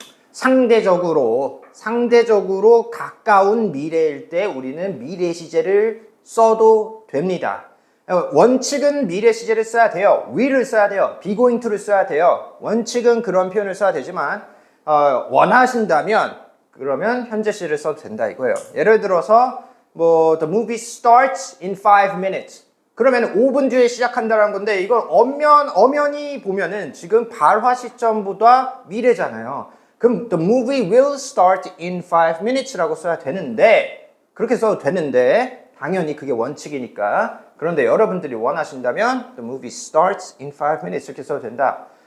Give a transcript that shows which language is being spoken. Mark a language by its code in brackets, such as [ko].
[ko] 상대적으로 가까운 미래일 때 우리는 미래 시제를 써도 됩니다. 원칙은 미래 시제를 써야 돼요. will을 써야 돼요. be going to를 써야 돼요. 원칙은 그런 표현을 써야 되지만 원하신다면 그러면 현재 시를 써도 된다 이거예요. 예를 들어서 뭐 [en] the movie starts in 5 minutes. [ko] 그러면 5분 뒤에 시작한다는 건데 이걸 엄연히 보면은 지금 발화 시점보다 미래잖아요. 그럼 [en] the movie will start in 5 minutes [ko] 라고 써야 되는데 그렇게 써도 되는데 당연히 그게 원칙이니까. 그런데 여러분들이 원하신다면 [en] the movie starts in 5 minutes [ko] 이렇게 써도 된다.